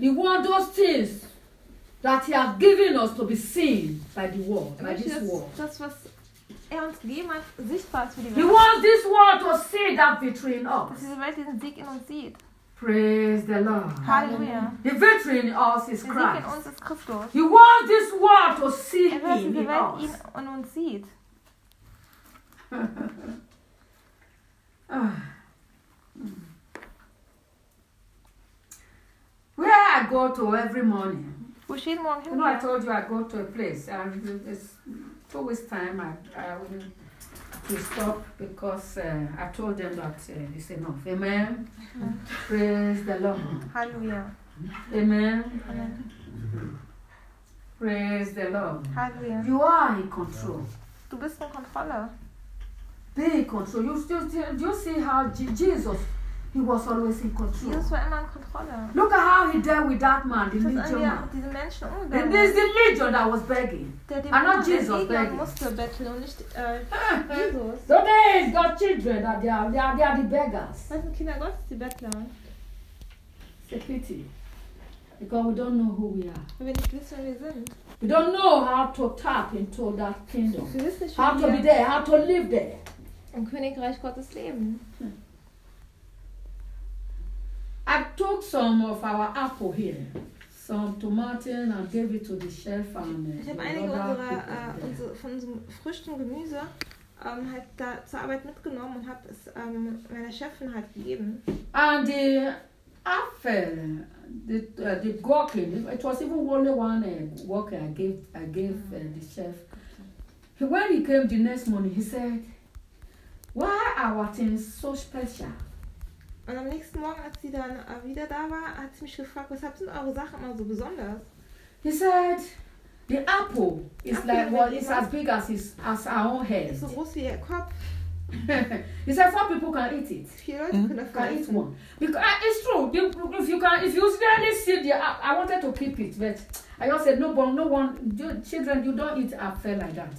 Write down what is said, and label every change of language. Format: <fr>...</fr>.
<en>He wants those things that he has given us to be seen by the world, by this world.</en> <de>Das, was er uns gegeben hat, sichtbar für die Welt.</de> <en>He wants this world to see that victory in us.</en> <de>Dass diese Welt diesen Sieg in uns sieht.</de> <en>Praise the Lord. Hallelujah. The victory in us is Christ.</en> <de>Der Sieg in uns ist Christus.</de> <en>He wants this world to see him in us.</en> <de>Er will, dass die Welt ihn und uns sieht.</de> <en>Where I go to every morning.</en> <de>Wo ich jeden Morgen hin.</de> <en>You know, I told you I go to a place. It's always time I will stop because I told them that it's enough. Amen. Mm-hmm. Praise the Lord. Hallelujah. Amen. Amen. Praise the Lord. Hallelujah. You are in control.</en> <de>Du bist in Kontrolle.</de> <en>Be in control. You still, do you see how Jesus He was always in control.</en> <de>Jesus war immer in Kontrolle.</de> <en>Look at how he dealt with that man, the legion man.</en> <de>Diese Menschen umgegangen.</de> <en>And this is the legion that was begging. And not Jesus begging.</en> <de>Musste betteln und nicht Jesus.</de> <en>So there is God's children that they are the beggars.</en> <de>Das sind Kinder Gottes, die Bettler.</de> <en>It's a pity. Because we don't know who we are.</en> <de>Weil wir nicht wissen, wer wir sind.</de> <en>We don't know how to tap into that kingdom. How to be there, how to live there.</en> <de>Im Königreich Gottes leben.</de> <en>I took some of our apple here. Some tomatoes and gave it to the chef and</en> <de>ich habe einige von unserem frischen Gemüse halt da zur Arbeit mitgenommen und habe es meiner Chefin halt gegeben.</de> <en>And the apple, the gherkin, it was even only one worker I gave the chef. When he came the next morning, he said, why our thing is so special?</en> <de>Und am nächsten Morgen, als sie dann wieder da war, hat sie mich gefragt, weshalb sind eure Sachen immer so besonders?</de> <en>He said, the apple is like, well, it's as big as his own head.</en> <de>So groß wie ihr Kopf. He said, four people can eat it. Vier Leute können</de> <en>eat one. Because it's true. If you really see the apple, I wanted to keep it, but I just said, no one, children, you don't eat apple like that.</en>